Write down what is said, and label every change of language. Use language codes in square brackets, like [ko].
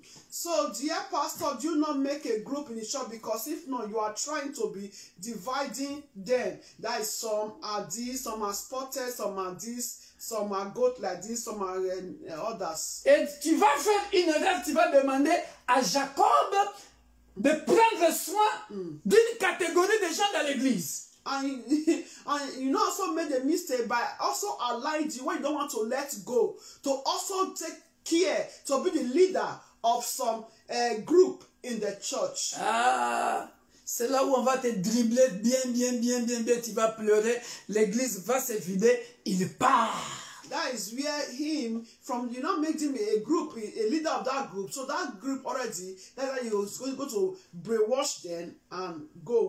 [en] So, dear pastor, do not make a group in the church, because if not, you are trying to be dividing them. That is, some are this, some are spotted, some are this, some are goat like this, some are others. [fr] Et tu vas faire une erreur, tu vas demander à Jacob de prendre soin d'une catégorie de gens dans l'église. [en] And you also made a mistake by also allowing you, when you don't want to let go, to also take care to be the leader of some group in the church. [fr] Ah, c'est là où on va te dribbler bien, tu vas pleurer, l'église va se vider, il part. [en] That is where you not make him a group, a leader of that group. So that group already, that's why he was going to go to brainwash them and go.